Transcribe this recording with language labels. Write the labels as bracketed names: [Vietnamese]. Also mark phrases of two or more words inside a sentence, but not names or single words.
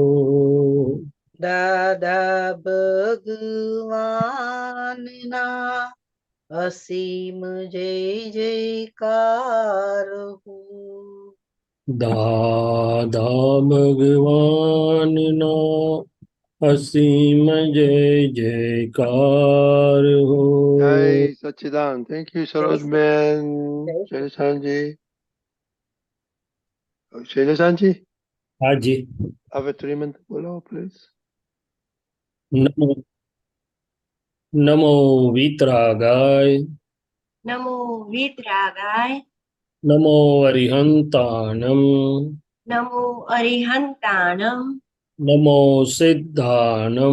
[Gujarati] દાદા ભગવાનના અસીમ જય જયકાર હો. દાદા ભગવાનના અસીમ જય જયકાર હો. જય સચ્ચિદાન. [English] Thank you, Sarojben. [Gujarati] જય Shailesanji. Shailesanji, હાજી. [English] have a 3 minute follow, please. [Sanskrit] નમો નમો વિતરાગાય. નમો વિતરાગાય. [Prakrit languages] નમો અરિહંતાણમ. નમો અરિહંતાણમ. નમો સિદ્ધાણમ.